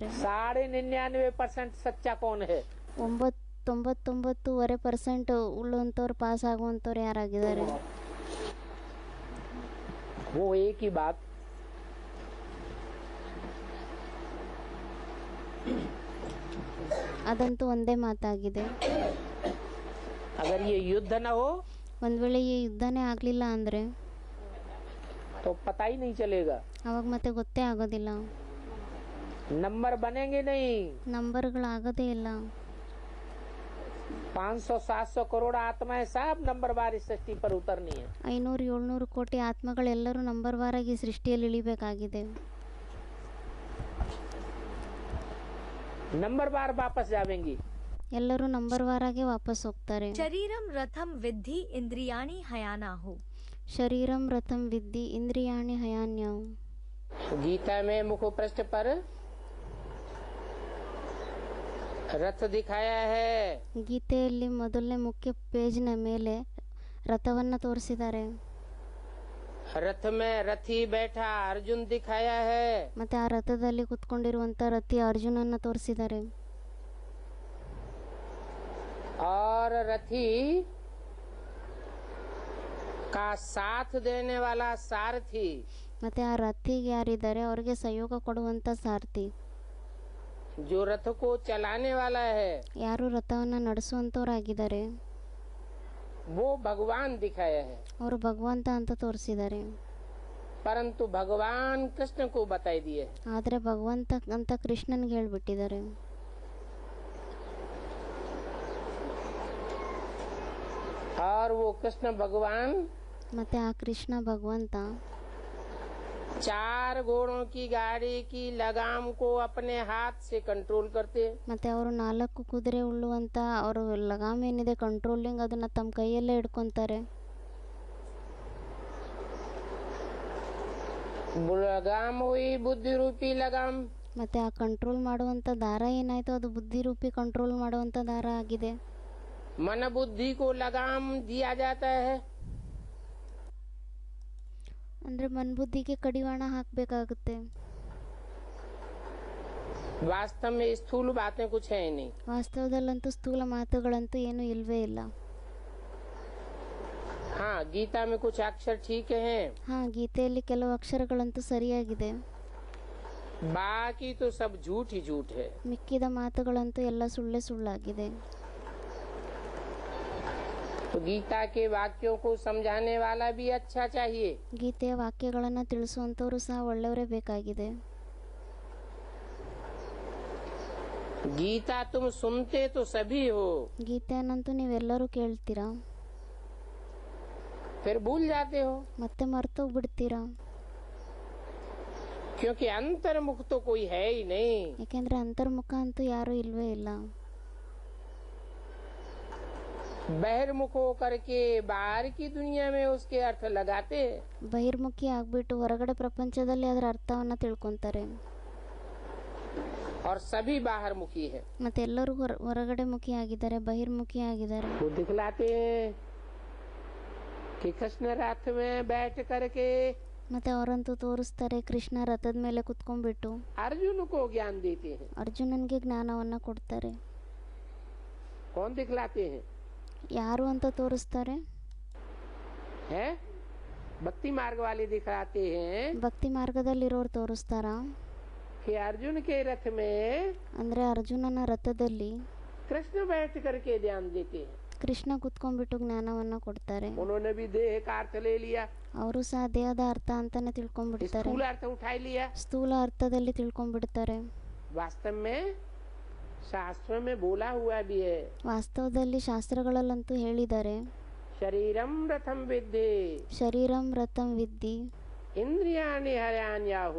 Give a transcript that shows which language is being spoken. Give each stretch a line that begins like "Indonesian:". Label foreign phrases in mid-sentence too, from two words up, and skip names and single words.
Hindi: 99.5% सच्चा कौन है।
Kannada: 99.5% ಉಳ್ಳುವಂಥವ್ರು ಪಾಸ್ ಆಗುವಂಥವ್ರು ಯಾರಾಗಿದ್ದಾರೆ.
Hindi: वो एक ही बात।
Kannada: ಅದಂತೂ ಒಂದೇ ಮಾತಾಗಿದೆ.
Hindi: अगर ये युद्ध न हो
Kannada: ಒಂದು ವೇಳೆ ಈ ಯುದ್ಧನೇ ಆಗಲಿಲ್ಲ ಅಂದರೆ
Hindi: तो पता ही नहीं चलेगा,
Kannada: ಅವಾಗ ಮತ್ತೆ ಗೊತ್ತೇ ಆಗೋದಿಲ್ಲ.
Hindi: नंबर बनेंगे नहीं।
Kannada: ನಂಬರ್ಗಳಾಗೋದೇ ಇಲ್ಲ.
Hindi: 500-700 करोड़ आत्माएं सब नंबरवार इस सृष्टि पर उतरनी है।
Kannada: 500-700 ಕೋಟಿ ಆತ್ಮಗಳೆಲ್ಲರೂ ನಂಬರ್ ವಾರಾಗಿ ಸೃಷ್ಟಿಯಲ್ಲಿ ಇಳಿಬೇಕಾಗಿದೆ.
Hindi: नंबरवार वापस जावेंगी।
Kannada: ಎಲ್ಲರೂ ನಂಬರ್ ವಾರಾಗೆ ವಾಪಸ್ ಹೋಗ್ತಾರೆ.
Sanskrit: शरीरम रथम विद्धि इंद्रियाणि हयानाहु। शरीरं रथं विद्धि इन्द्रियाणि हयान्यवु.
Hindi: गीता में मुख्य पृष्ठ पर रथ दिखाया है।
Kannada: ಗೀತೆಯಲ್ಲಿ ಮೊದಲನೇ ಮುಖ್ಯ ಪೇಜ್ನ ಮೇಲೆ ರಥವನ್ನು ತೋರಿಸಿದ್ದಾರೆ.
Hindi: रथ में रथी बैठा अर्जुन दिखाया है।
Kannada: ಮತ್ತೆ ಆ ರಥದಲ್ಲಿ ಕುತ್ಕೊಂಡಿರುವಂತ ರಥಿ ಅರ್ಜುನನ್ನ ತೋರಿಸಿದ್ದಾರೆ.
Hindi: और रथी का साथ देने वाला सारथी।
Kannada: ಮತ್ತೆ ಆ ರಥಿಗೆ ಯಾರಿದ್ದಾರೆ ಅವ್ರಿಗೆ ಸಹಯೋಗ ಕೊಡುವಂತ ಸಾರಥಿ.
Hindi: जो रथ को चलाने वाला है
Kannada: ಯಾರು ರಥವನ್ನ ನಡೆಸುವಂತವರಾಗಿದ್ದಾರೆ
Hindi: वो भगवान दिखाया है।
Kannada: ಅವರು ಭಗವಂತ ಅಂತ ತೋರಿಸಿದ್ದಾರೆ.
Hindi: परंतु भगवान कृष्ण को बताई दिए।
Kannada: ಆದ್ರೆ ಭಗವಂತ ಅಂತ ಕೃಷ್ಣನ್ಗೆ ಹೇಳ್ಬಿಟ್ಟಿದ್ದಾರೆ.
Hindi: और वो कृष्ण भगवान
Kannada: ಮತ್ತೆ ಆ ಕೃಷ್ಣ ಭಗವಂತ
Hindi: 4 घोड़ों की गाड़ी की लगाम को अपने हाथ से कंट्रोल करते हैं।
Kannada: ಮತ್ತೆ ಅವರು 4 ಕುದುರೆ ಉಳ್ಳುವಂತ ಅವರು ಲಗಾಮ್ ಏನಿದೆ ಕಂಟ್ರೋಲಿಂಗ್ ಅದನ್ನ ತಮ್ಮ ಕೈಯಲ್ಲೇ ಹಿಡ್ಕೊಂತಾರೆ.
Hindi: लगाम हुई बुद्धि रूपी लगाम।
Kannada: ಮತ್ತೆ ಆ ಕಂಟ್ರೋಲ್ ಮಾಡುವಂತ ದಾರ ಏನಾಯ್ತು ಅದು ಬುದ್ಧಿ ರೂಪಿ ಕಂಟ್ರೋಲ್ ಮಾಡುವಂತ ದಾರ ಆಗಿದೆ.
Hindi: मन बुद्धि को लगाम दिया जाता है।
Kannada: ಅಂದ್ರೆ ಮನ್ಬುದ್ಧಿಗೆ ಕಡಿವಾಣ ಹಾಕಬೇಕಾಗುತ್ತೆ.
Hindi: वास्तव में स्थूल बातें कुछ है ही नहीं।
Kannada: ವಾಸ್ತವದಲ್ಲಂತೂ ಸ್ಥೂಲ ಮಾತುಗಳಂತೂ ಏನು ಇಲ್ವೇ ಇಲ್ಲ.
Hindi: हाँ, गीता में कुछ अक्षर ठीक हैं।
Kannada: ಹಾ, ಗೀತೆಯಲ್ಲಿ ಕೆಲವು ಅಕ್ಷರಗಳಂತೂ ಸರಿಯಾಗಿದೆ.
Hindi: बाकी तो सब झूठ ही झूठ है।
Kannada: ಮಿಕ್ಕಿದ ಮಾತುಗಳಂತೂ ಎಲ್ಲ ಸುಳ್ಳೇ ಸುಳ್ಳಾಗಿದೆ.
Hindi: तो गीता के वाक्यों को समझाने वाला भी अच्छा चाहिए।
Kannada: ಗೀತೆಯ ವಾಕ್ಯಗಳನ್ನ ತಿಳಿಸುವಂತವರು ಸಹ ಒಳ್ಳೆಯವರೇ ಬೇಕಾಗಿದೆ.
Hindi: गीता तुम सुनते तो सभी हो,
Kannada: ಗೀತೆಯನ್ನಂತೂ ನೀವೆಲ್ಲರೂ ಕೇಳ್ತೀರಾ,
Hindi: फिर भूल जाते हो।
Kannada: ಮತ್ತೆ ಮರ್ತೋಗ್ಬಿಡ್ತೀರಾ.
Hindi: क्योंकि अंतर्मुख तो कोई है ही नहीं।
Kannada: ಯಾಕೆಂದ್ರೆ ಅಂತರ್ಮುಖ ಅಂತೂ ಯಾರೂ ಇಲ್ವೇ ಇಲ್ಲ.
Hindi: बहिर्मुख होकर के बाहर की दुनिया में उसके अर्थ लगाते हैं।
Kannada: ಬಹಿರ್ಮುಖಿ ಆಗ್ಬಿಟ್ಟು ಹೊರಗಡೆ ಪ್ರಪಂಚದಲ್ಲಿ ಅದರ ಅರ್ಥವನ್ನ ತಿಳ್ಕೊಂತಾರೆ.
Hindi: और सभी बाहरमुखी है।
Kannada: ಮತ್ತೆ ಎಲ್ಲರೂ ಹೊರಗಡೆ ಮುಖಿ ಆಗಿದ್ದಾರೆ, ಬಹಿರ್ಮುಖಿ ಆಗಿದ್ದಾರೆ.
Hindi: वो दिखलाते हैं कि कृष्ण रथ में बैठ करके
Kannada: ಮತ್ತೆ ಅವರಂತೂ ತೋರಿಸ್ತಾರೆ ಕೃಷ್ಣ ರಥದ ಮೇಲೆ ಕುತ್ಕೊಂಡ್ಬಿಟ್ಟು
Hindi: अर्जुन को ज्ञान देते हैं।
Kannada: ಅರ್ಜುನನ್ಗೆ ಜ್ಞಾನವನ್ನ ಕೊಡ್ತಾರೆ.
Hindi: कौन दिखलाते हैं?
Kannada: ಯಾರು ಅಂತ ತೋರಿಸ್ತಾರೆ?
Hindi: है भक्ति मार्ग वाले दिखलाते हैं
Kannada: ಭಕ್ತಿ ಮಾರ್ಗದಲ್ಲಿರೋರು ತೋರಿಸ್ತಾರಾ?
Hindi: कि अर्जुन के रथ में
Kannada: ಅಂದ್ರೆ ಅರ್ಜುನನ ರಥದಲ್ಲಿ
Hindi: कृष्ण बैठ करके ध्यान देते हैं।
Kannada: ಕೃಷ್ಣ ಕುತ್ಕೊಂಡ್ಬಿಟ್ಟು ಜ್ಞಾನವನ್ನ ಕೊಡ್ತಾರೆ.
Hindi: उन्होंने भी देह का अर्थ ले लिया,
Kannada: ಅವರು ಸಹ ದೇಹದ ಅರ್ಥ ಅಂತಾನೆ ತಿಳ್ಕೊಂಡ್ಬಿಡ್ತಾರೆ,
Hindi: स्थूल अर्थ उठा लिया।
Kannada: ಸ್ಥೂಲ ಅರ್ಥದಲ್ಲಿ ತಿಳ್ಕೊಂಡ್ಬಿಡ್ತಾರೆ.
Hindi: वास्तव में शास्त्रों में बोला हुआ भी है,
Kannada: ವಾಸ್ತವದಲ್ಲಿ ಶಾಸ್ತ್ರಗಳಲ್ಲಂತೂ ಹೇಳಿದ್ದಾರೆ,
Sanskrit: शरीरम रथम विद्धि शरीरं रथं विद्धि इंद्रियाणि हयान्याहु।